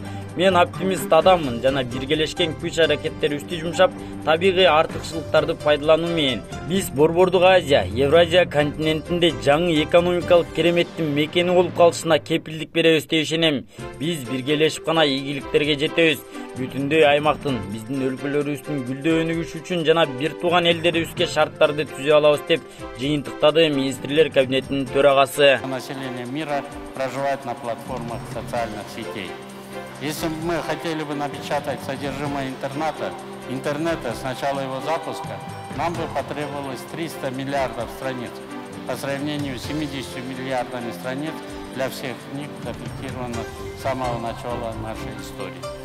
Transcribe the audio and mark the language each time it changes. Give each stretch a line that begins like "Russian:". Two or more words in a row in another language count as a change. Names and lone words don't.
Kyrgyz: Мен оптимист адаммын жана биргелешкен күч-аракеттерибизди жумшап, табигый артыкчылыктарды пайдалануу менен биз Борбордук Азия, Евразия континентинде жаңы экономикалык кереметтин мекени болуп калышына кепилдик беребиз деп ишенем. Биз биргелешип гана ийгиликтерге жетебиз. Бүтүндөй аймактын, биздин өлкөлөрүбүздүн гүлдөө өнүгүшү үчүн жана бир тууган элдерибизге шарттарды түзө алабыз, деп жыйынтыктады Министрлер кабинетинин төрагасы.
Russian: Население мира проживает на платформах социальных сетей. Если бы мы хотели бы напечатать содержимое интернета с начала его запуска, нам бы потребовалось 300 миллиардов страниц по сравнению с 70 миллиардами страниц для всех книг, датировано с самого начала нашей истории.